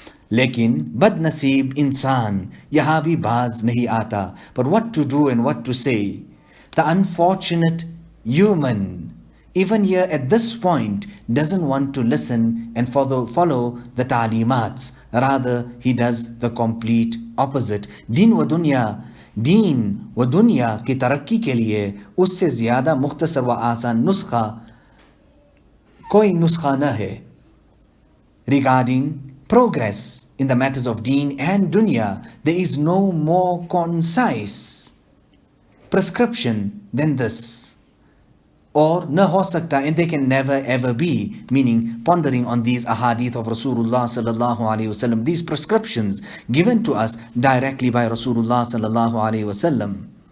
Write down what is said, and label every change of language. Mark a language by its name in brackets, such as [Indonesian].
[Hindi] Lekin bad nasib insan, yahan bhi baaz nahi aata. [English] But what to do and what to say? The unfortunate human, even here at this point, doesn't want to listen and follow the ta'limats. Rather, he does the complete opposite. [Hindi] Deen wa dunya की तरक्की के लिए उससे ज़्यादा मुख्तसर व आसान नुस्खा कोई नुस्खा न है. [English] Regarding progress in the matters of deen and dunya, there is no more concise prescription than this. [Hindi] Or na ho sakta, [English] and they can never ever be, meaning pondering on these ahadith of Rasulullah sallallahu alaihi wasallam, these prescriptions given to us directly by Rasulullah sallallahu alaihi wasallam.